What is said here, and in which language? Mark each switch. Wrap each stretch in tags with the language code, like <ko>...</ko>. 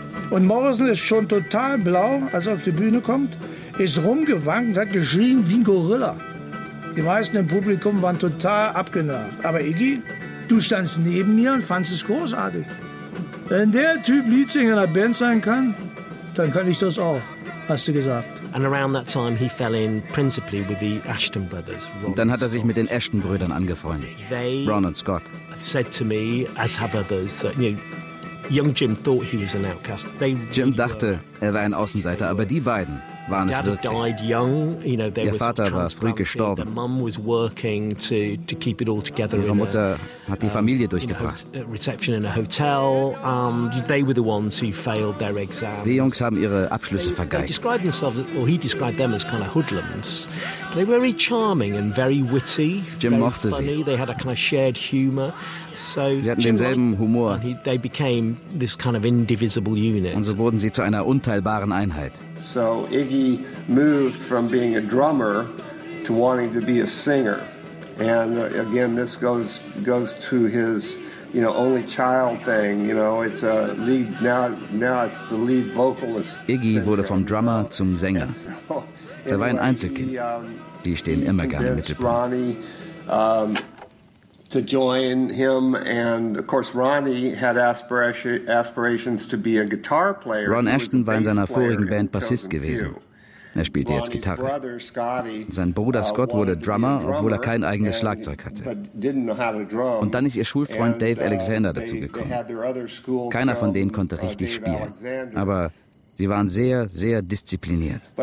<de>Und Morrison ist schon total blau, als er auf die Bühne kommt, ist rumgewankt, hat geschrien wie ein Gorilla. Die meisten im Publikum waren total abgenervt. Aber Iggy, du standst neben mir und fandst es großartig. Wenn der Typ Leadsänger einer Band sein kann, dann kann ich das auch. Hast du gesagt.</de> <en>And around that time he fell in principally with the Ashton brothers.</en> <de>Und dann hat er sich mit den Ashton Brüdern angefreundet.</de> <en>They</en> <de>Ron und Scott.</de> <en>Said to me, as have others, that, you know, young Jim thought he was an outcast.</en> <de>Jim dachte, er war ein Außenseiter, aber die beiden waren es wirklich.</de> <en>Died young, you know,</en> <de>ihr Vater war früh gestorben.</de> <en>The mom was working to keep it all together.</en> <de>Ihre Mutter hat die Familie durchgebracht.</de> <en>In a reception in a hotel, they were the ones who failed their exams.</en> <de>Die Jungs haben ihre Abschlüsse vergeigt.</de> <en>They described themselves, or he described them as kind of hoodlums. They were very charming and very witty.</en> <de>Jim mochte</de> <en>funny.</en> <de>Sie.</de> <en>They had a kind of shared humor. So</en> <de>sie hatten denselben Humor.</de> <en>And they became this kind of indivisible unit.</en> <de>Und so wurden sie zu einer unteilbaren Einheit.</de> <en>So Iggy moved from being a drummer to wanting to be a singer. And again, this goes to his, you know, only child thing. You know, it's a lead, now it's the lead vocalist.</en> <de>Iggy wurde vom Drummer zum Sänger. Er war ein Einzelkind. Die stehen immer gerne im Mittelpunkt.</de> <en>To join him, and of course Ronnie had aspirations to be a guitar player.</en> <de>Ron Ashton war in seiner vorigen Band Bassist gewesen. Er spielte jetzt Gitarre. Sein Bruder Scott wurde Drummer, obwohl er kein eigenes Schlagzeug hatte. Und dann ist ihr Schulfreund Dave Alexander dazu gekommen. Keiner von denen konnte richtig spielen, aber sie waren sehr, sehr diszipliniert.</de>